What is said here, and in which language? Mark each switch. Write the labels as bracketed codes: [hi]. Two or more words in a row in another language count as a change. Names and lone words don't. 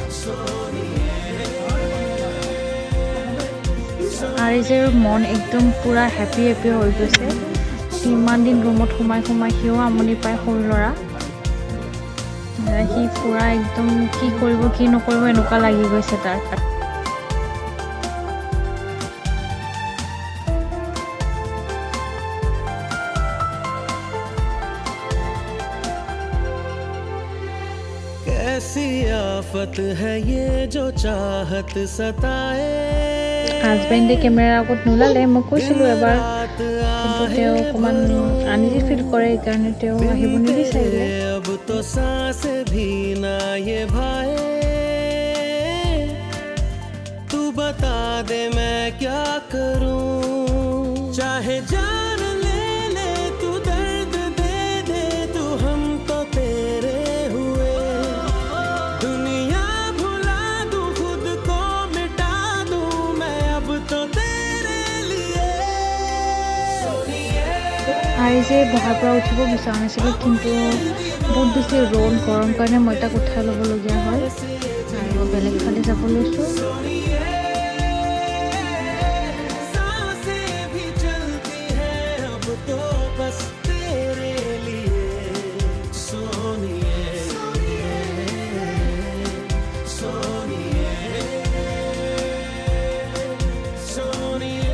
[as] আৰু যে মন একদম পূৰা হেপী হৈ গৈছে। ইমান দিন ৰুমত সোমাই সিও আমনি পায়, সৰু ল'ৰা। সি পূৰা একদম কি কৰিব কি নকৰিব এনেকুৱা লাগি গৈছে তাৰ। [hi] कैसी आफत है ये जो चाहत सताए। [as] হাজবেণ্ডে কেমেৰাৰ আগত নোলালে। মই কৈছিলোঁ এবাৰ, কিন্তু তেওঁ অকণমান [en] uneasy feel [as] কৰে, সেইকাৰণে তেওঁ আহিব নিবিচাৰিলে। [hi] अब तो सांस भी ना ये भाए, तू बता दे मैं क्या करूं। चाहे जान ले ले तू, दर्द दे दे तू, हम तो तेरे हुए। दुनिया भुला दूं, खुद को मिटा दूं, मैं अब तो तेरे लिए। [as] আৰু যে বহাৰ পৰা উঠিব বিচৰা নাছিলোঁ, কিন্তু বহুত বেছি ৰ'দ, গৰম কাৰণে মই তাক উঠাই ল'বলগীয়া হয় আৰু বেলেগ ফালে যাব লৈছোঁ। [hi] सांसें भी चलती है अब तो बस तेरे लिए। सोनिए सोनिए सोनिए।